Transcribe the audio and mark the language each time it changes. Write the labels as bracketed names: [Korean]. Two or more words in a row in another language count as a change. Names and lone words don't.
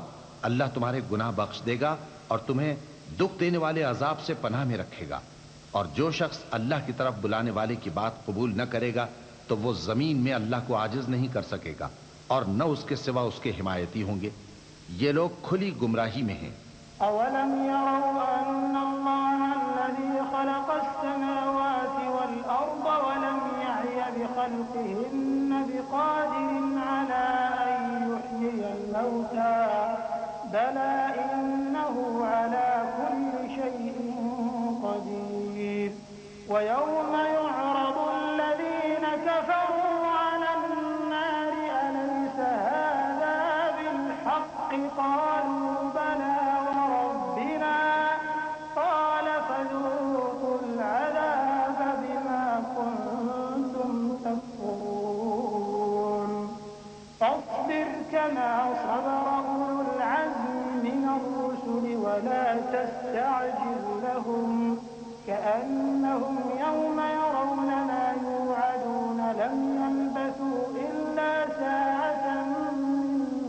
[Urdu] اللہ تمہارے گناہ بخش دے گا اور تمہیں دکھ دینے والے عذاب سے پناہ میں رکھے گا. اور جو شخص اللہ کی طرف بلانے والے کی بات قبول نہ کرے گا تو وہ زمین میں اللہ کو عاجز نہیں کر سکے گا اور نہ اس کے سوا اس کے حمایتی ہوں گے. یہ لوگ کھلی گمراہی میں ہیں. [Arabic] أولم يروا أن الله الذي خلق السماوات والأرض ولم يعي بخلقهن بقادر على أن يحيي الموتى بلى إنه على كل شيء قدير ويوم يعرض الذين كفروا على النار أليس هذا بالحق قالوا بلى كما صبر أولو العزم من الرسل ولا تستعجل لهم كأنهم يوم يرون ما يوعدون لم يلبثوا إلا ساعة من